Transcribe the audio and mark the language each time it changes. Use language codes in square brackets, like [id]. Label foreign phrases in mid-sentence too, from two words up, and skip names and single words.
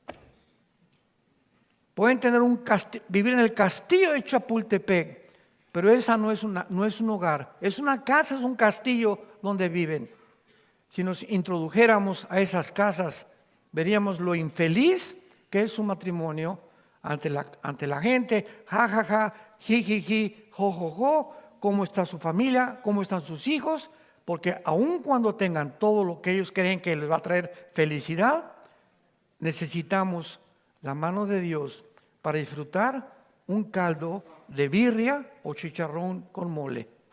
[es] Pueden tener vivir en el castillo de Chapultepec, pero esa no es un hogar, es una casa, es un castillo donde viven. Si nos introdujéramos a esas casas, veríamos lo infeliz que es su matrimonio ante la gente. Ja, ja, ja, ji, ji, ji, jo, jo, jo. ¿Cómo está su familia? ¿Cómo están sus hijos? Porque aun cuando tengan todo lo que ellos creen que les va a traer felicidad, necesitamos la mano de Dios para disfrutar un caldo de birria o chicharrón con mole.